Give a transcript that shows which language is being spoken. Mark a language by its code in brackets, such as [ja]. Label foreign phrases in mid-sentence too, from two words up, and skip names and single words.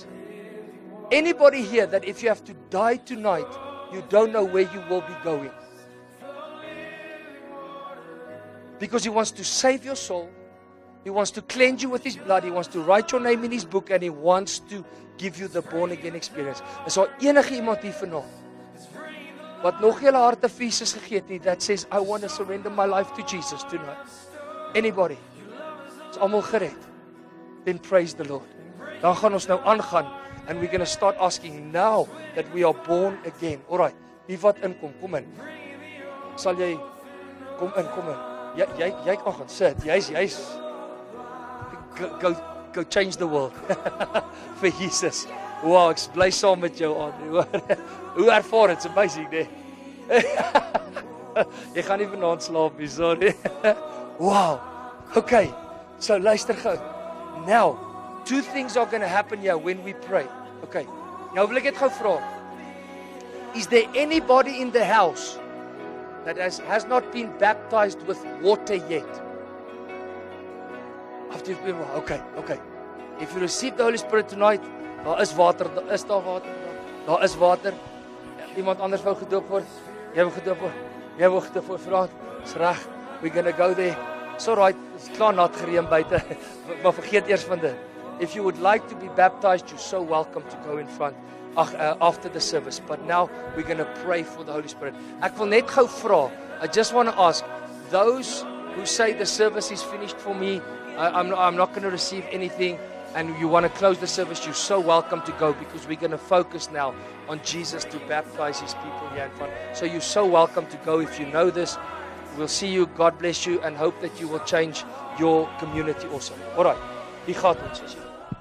[en] Anybody here that if you have to die tonight, you don't know where you will be going? Because He wants to save your soul. He wants to cleanse you with His blood. He wants to write your name in His book. And He wants to give you the born again experience. [af] Is daar enige iemand hier vanaand wat nog julle harte fees gegee het nie, [en] that says, I want to surrender my life to Jesus tonight? Anybody? [af] Is almal gered? [en] Then praise the Lord. [af] Dan gaan ons nou aangaan, [en] and we're going to start asking now that we are born again. Alright, [af] wie wat inkom, kom in. Sal jy, kom in. Jy kan gaan sit, jy's, [en] go change the world. For Jesus. [af] Wow, ek bly saam met jou aan. Hoe ervaar het, [en] it's amazing, [af] nee. Jy gaan nie vanaand slaap nie, sorry. Wow, okay, so luister gou. [en] Now, two things are going to happen here when we pray. [af] Okay, nou wil ek net gou vra. [en] Is there anybody in the house that has not been baptized with water yet? After you've been, okay. If you receive the Holy Spirit tonight, [af] daar is water. Daar is water. Iemand anders wou gedoop word. Jy wou gedoop word. Vra, is reg. [en] We're going to go there. It's all right. [af] It's klaar nat gereën buite. Maar vergeet eers van dit. [en] If you would like to be baptized, you're so welcome to go in front after the service. But now we're going to pray for the Holy Spirit. [af] Ek wil net gou vra. [en] I just want to ask those who say the service is finished for me, I'm not going to receive anything, and you want to close the service, you're so welcome to go, because we're going to focus now on Jesus to baptize His people here in front. So you're so welcome to go if you know this. We'll see you. God bless you, and hope that you will change your community also. All right. [af] Wie gaat ons?